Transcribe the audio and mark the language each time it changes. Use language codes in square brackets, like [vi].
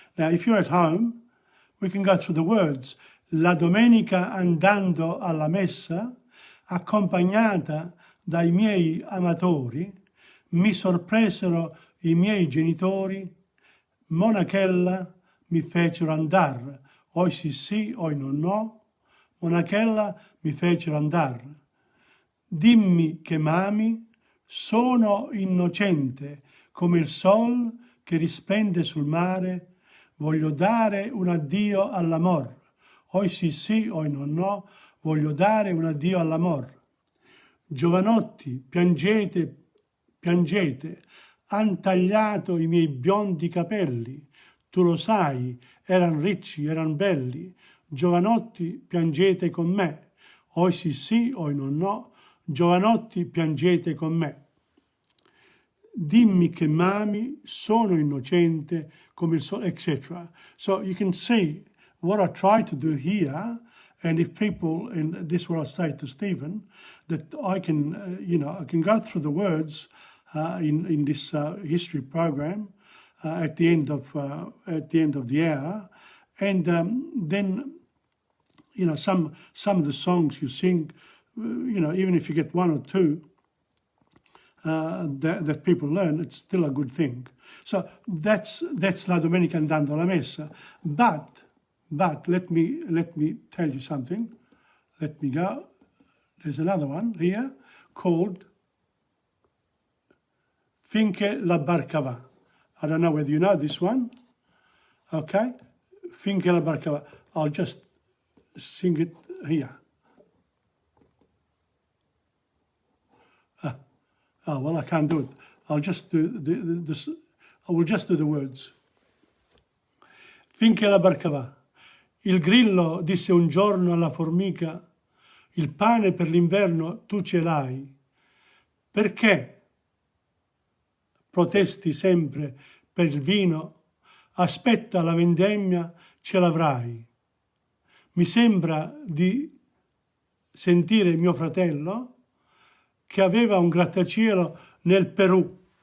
[en] Now, if you're at home, we can go through the words. [it] La Domenica Andando alla Messa, accompagnata dai miei amatori, mi sorpresero i miei genitori, monachella mi fecero andar, oi sì sì, oi no, monachella mi fecero andar. Dimmi che mami, sono innocente come il sol che risplende sul mare, voglio dare un addio all'amor, oi sì sì, oi no, voglio dare un addio all'amor. Giovanotti, piangete, piangete, han tagliato i miei biondi capelli, tu lo sai, eran ricci, eran belli, giovanotti, piangete con me, oi sì sì, oi no, giovanotti, piangete con me. Dimmi che mami, sono innocente come il sole, etc. [en] So you can see what I try to do here, and if people, and this is what I say to Stephen, that I can, I can go through the words in this history program at the end of the hour, and then some of the songs you sing, even if you get one or two that people learn, it's still a good thing. So that's La Domenica Andando alla Messa. But let me tell you something. Let me go. There's another one here called Finché la barca va. I don't know whether you know this one. Okay? Finché la barca va. I'll just sing it here. Oh, well, I can't do it. I'll just do I will just do the words. [it] Finché la barca va. Il grillo disse un giorno alla formica: il pane per l'inverno tu ce l'hai. Perché protesti sempre per il vino? Aspetta la vendemmia, ce l'avrai. Mi sembra di sentire mio fratello che aveva un grattacielo nel Perù.